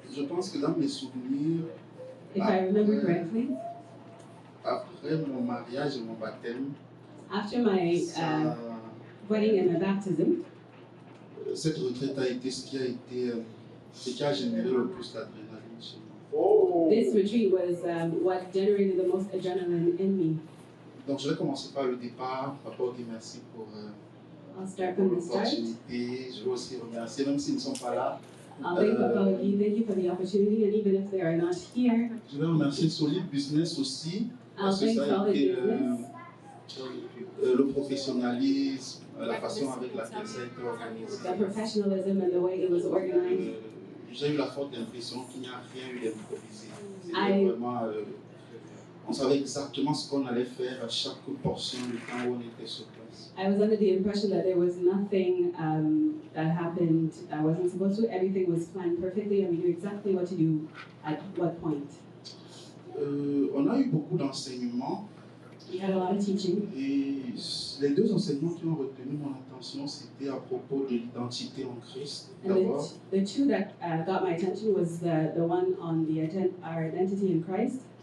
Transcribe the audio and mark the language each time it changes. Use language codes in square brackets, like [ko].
[fr] Je pense que dans mes souvenirs, [en] If I remember correctly, [fr] après mon mariage et mon baptême, [en] after my wedding and my baptism, [fr] cette retraite a été ce qui a généré le plus d'adrénaline chez moi. Oh! [en] this retreat was what generated the most adrenaline in me. [fr] Donc je vais commencer par le départ. Papa, ok, merci pour [en] I'll start from the start. [fr] l'opportunité. Je veux aussi remercier, même s'ils ne sont pas là. [en] I'll thank Papa Ogi, thank you for the opportunity, and even if they are not here, [fr] Je vais remercier Solid Business aussi, [en] I'll [fr] parce que [en] thank [fr] ça a [en] Solid [fr] été [en] Business. [fr] le professionnalisme, la façon avec laquelle ça a été organisé. [en] The professionalism and the way it was organized. [fr] J'ai eu la forte impression qu'il n'y a rien eu d'improvisé. [en] I- [fr] C'était vraiment, on savait exactement ce qu'on allait faire à chaque portion du temps où on était sur place. [en] I was under the impression that there was nothing that happened I wasn't supposed to. Everything was planned perfectly, and we knew exactly what to do at what point. [fr] On a eu beaucoup d'enseignements [en] We had a lot of teaching, [fr] et les deux enseignements qui ont retenu mon attention, c'était à propos de l'identité en Christ. [en] and [fr] D'abord, [en] the two that got my attention was the one on our identity in Christ.